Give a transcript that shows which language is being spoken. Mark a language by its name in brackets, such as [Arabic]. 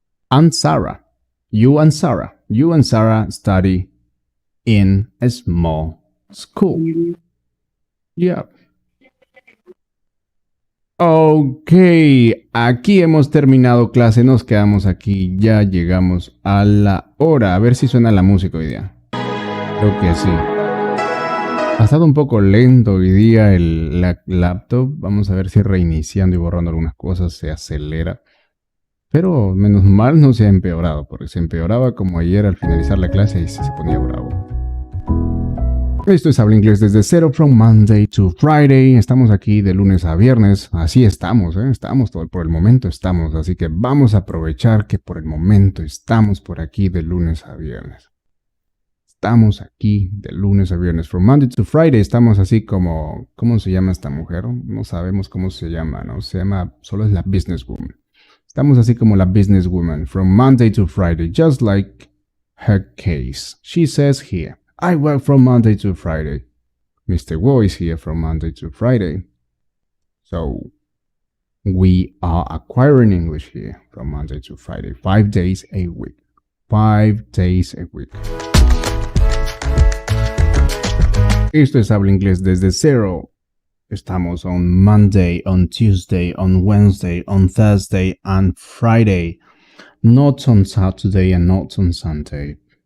[English] And Sarah, you and Sarah study in a small school. Yeah. [Spanish] Ok, aquí hemos terminado clase, nos quedamos aquí, ya llegamos a la hora. A ver si suena la música hoy día. Creo que sí. Ha estado un poco lento hoy día la laptop. Vamos a ver si reiniciando y borrando algunas cosas se acelera. Pero menos mal no se ha empeorado, porque se empeoraba como ayer al finalizar la clase y se ponía bravo. Esto es Habla Inglés desde cero, [English] from Monday to Friday. [Spanish] Estamos aquí de lunes a viernes. Así estamos, estamos por el momento estamos. Así que vamos a aprovechar que por el momento estamos por aquí de lunes a viernes. Estamos aquí de lunes a viernes. [English] From Monday to Friday [Spanish] estamos así como... ¿Cómo se llama esta mujer? No sabemos cómo se llama, ¿no? Se llama... Solo es la businesswoman. Estamos así como la businesswoman. [English] From Monday to Friday. Just like her case. She says here. I work from Monday to Friday. Mr. Wu is here from Monday to Friday. So, We are acquiring English here from Monday to Friday, 5 days a week. 5 days a week. [Spanish] Esto es Habla Inglés desde cero. Estamos [English] on Monday, on Tuesday, on Wednesday, on Thursday, and Friday. Not on Saturday and not on Sunday.